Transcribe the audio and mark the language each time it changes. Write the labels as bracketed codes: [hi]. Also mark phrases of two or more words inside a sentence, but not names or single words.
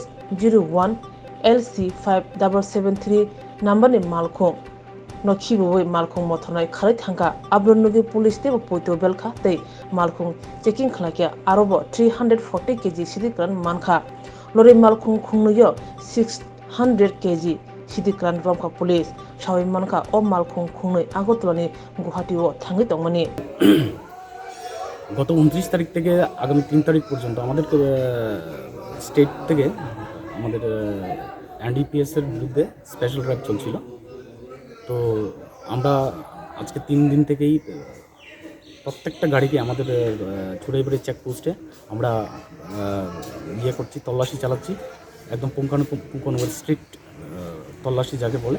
[trp] 01 LC 5773 नम्बरनि मालखुं नखिबोबै मालखुं मथनाय खारै थांगा आब्रुनुगि पुलिस तेबो पोइतो बेलखा तै मालखुं चेकिं खालायके आरोबो 340 kg सिदिक्रान मानखा लरि मालखुं खुंनुयो 600 kg सिदिक्रान रमखा पुलिस सावै मानखा ओ मालखुं खुंनै আগরতলাनि गुवाहाटीआव थाङै दंमोनि [bn] গত 29 তারিখ থেকে আগামী 3 তারিখ পর্যন্ত আমাদের স্টেট থেকে আমাদের এনডিপিএস এর বিরুদ্ধে [en] special drive [bn] চলছিল। তো আমরা আজকে 3 দিন থেকেই প্রত্যেকটা গাড়িকে আমাদের চোরাইবাড়ি চেকপোস্টে আমরা করছি, তল্লাশি চালাচ্ছি, একদম পুঙ্খানুপুঙ্খানুভাবে স্ট্রিক্ট তল্লাশি যাকে বলে।